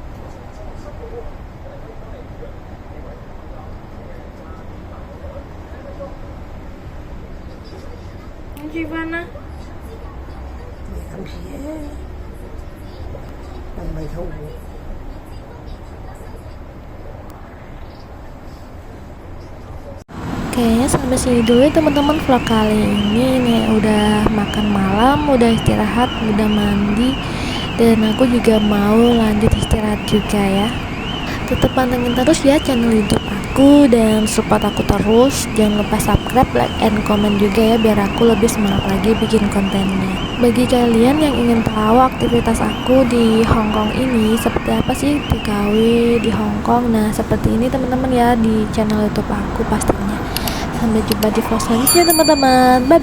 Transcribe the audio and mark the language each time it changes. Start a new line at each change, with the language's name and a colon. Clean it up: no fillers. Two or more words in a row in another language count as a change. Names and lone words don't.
Vietnamese: Chị Văn á mày làm gì á làm mày thâu
Indonesian: Kayaknya sampai sini dulu ya teman-teman vlog kali ini nih. Udah makan malam, udah istirahat, udah mandi, dan aku juga mau lanjut istirahat juga ya. Tetap pantengin terus ya channel YouTube aku. aku dan support aku terus. Jangan lupa subscribe,
English: like, and comment
Indonesian: juga ya, biar aku lebih semangat lagi bikin kontennya. Bagi kalian yang ingin tahu aktivitas aku di Hongkong ini seperti apa sih TKW di Hongkong, nah seperti ini teman-teman ya di channel YouTube aku pastinya. Sampai jumpa di vlog selanjutnya teman-teman.